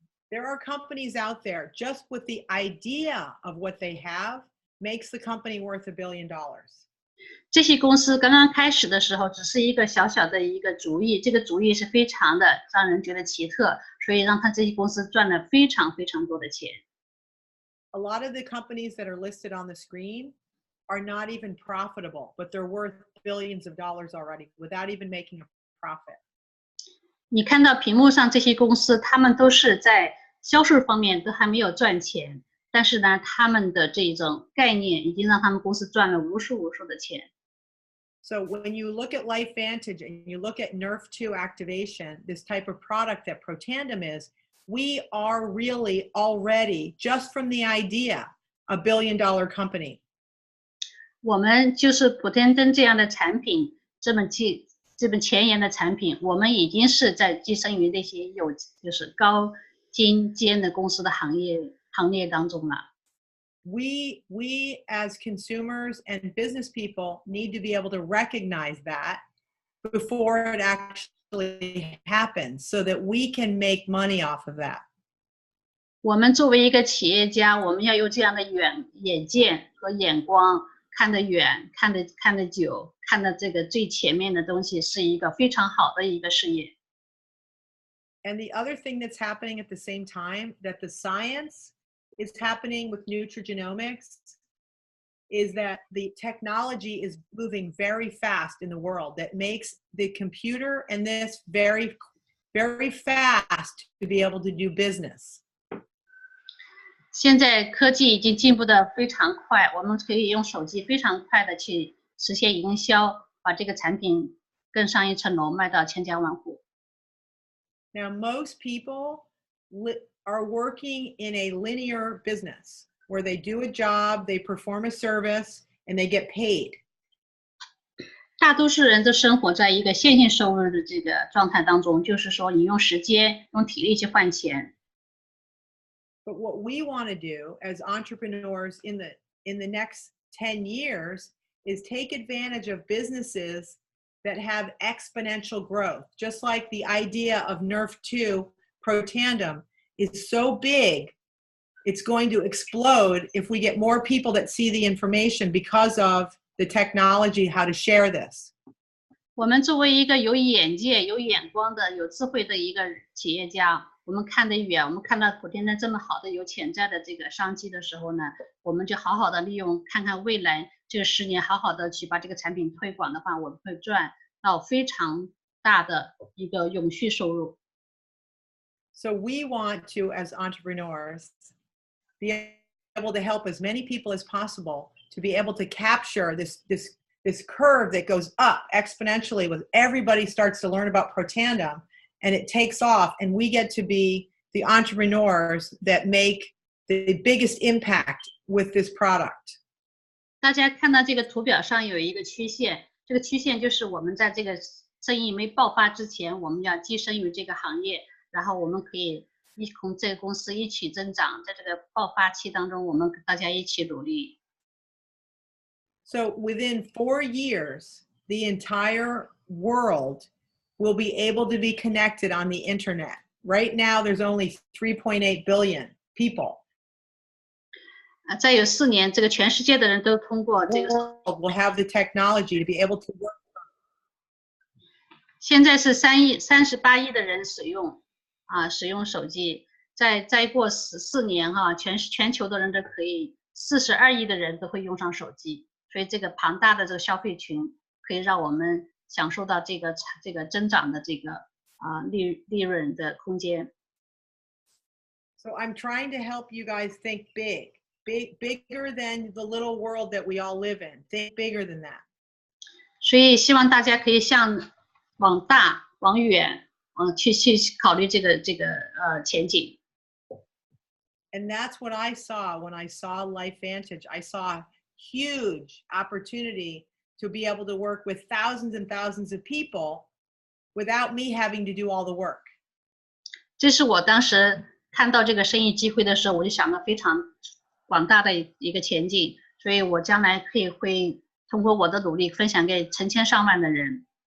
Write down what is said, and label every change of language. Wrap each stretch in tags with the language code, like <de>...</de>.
<en>There are companies out there just with the idea of what they have makes the company worth $1 billion.</en> <zh>这些公司刚刚开始的时候，只是一个小小的一个主意，这个主意是非常的让人觉得奇特，所以让这些公司赚了非常非常多的钱。</zh> <en>A lot of the companies that are listed on the screen are not even profitable, but they're worth billions of dollars already without even making a profit.</en> <zh>你看到屏幕上这些公司，他们都是在销售方面都还没有赚钱，但是呢，他们的这种概念已经让他们公司赚了无数的钱。</zh> <en>So when you look at Lifevantage and you look at Nerf2 activation, this type of product that PRO9 is, we are really already, just from the idea, $1 billion company.</en> <zh>我们就是普天灯这样的产品，这么前沿的产品，我们已经是在跻身于那些就是高精尖的公司的行列当中了。</zh> <en>We as consumers and business people need to be able to recognize that before it actually happens so that we can make money off of that.</en> <zh>我们作为一个企业家，我们要有这样的眼见和眼光，看得远，看得久，看得这个最前面的东西，是一个非常好的一个事业。</zh> <en>And the other thing that's happening at the same time that the science is happening with nutrigenomics is that the technology is moving very fast in the world that makes the computer and this very, very fast to be able to do business.</en> <zh>现在科技已经进步得非常快，我们可以用手机非常快的去实现营销，把这个产品更上一层楼，卖到千家万户。</zh> <en>Now, most people are working in a linear business where they do a job, they perform a service, and they get paid.</en> <zh>大多数人都生活在一个线性收入的这个状态当中，就是说你用时间、用体力去换钱。</zh> <en>But what we want to do as entrepreneurs in the next 10 years is take advantage of businesses that have exponential growth, just like the idea of Nerf2 PRO9 is so big, it's going to explode if we get more people that see the information because of the technology, how to share this.</en> <zh>我们作为一个有眼界、有眼光的、有智慧的一个企业家，我们看得远，我们看到普天灯这么好的有潜在的这个商机的时候呢，我们就好好的利用，看看未来这10年，好好的去把这个产品推广的话，我们会赚到非常大的一个永续收入。</zh> <en>So we want to, as entrepreneurs, be able to help as many people as possible to be able to capture this curve that goes up exponentially with everybody starts to learn about Protandem and it takes off and we get to be the entrepreneurs that make the biggest impact with this product.</en> <zh>大家看到这个图表上有一个曲线，这个曲线就是我们在这个生意没爆发之前，我们要跻身于这个行业，然后我们可以同这个公司一起增长，在这个爆发期当中，我们大家一起努力。</zh> <en>So within 4 years, the entire world will be able to be connected on the internet. Right now, there's only 3.8 billion people.</en> <zh>再有4年，这个全世界的人都通过这个</zh> <en>will have the technology to be able to work.</en> <zh>现在是38亿的人使用手机，再过14年全球的人都可以，42亿的人都会用上手机，所以这个庞大的这个消费群可以让我们享受到这个增长的这个利润的空间。</zh> <en>So I'm trying to help you guys think bigger than the little world that we all live in. Think bigger than that.</en> <zh>所以希望大家可以往大往远去考虑这个前景。</zh> <en>And that's what I saw when I saw Lifevantage. I saw a huge opportunity to be able to work with thousands and thousands of people without me having to do all the work.</en> <zh>这是我当时看到这个生意机会的时候，我就想到非常广大的一个前景，所以我将来会通过我的努力分享给成千上万的人。</zh>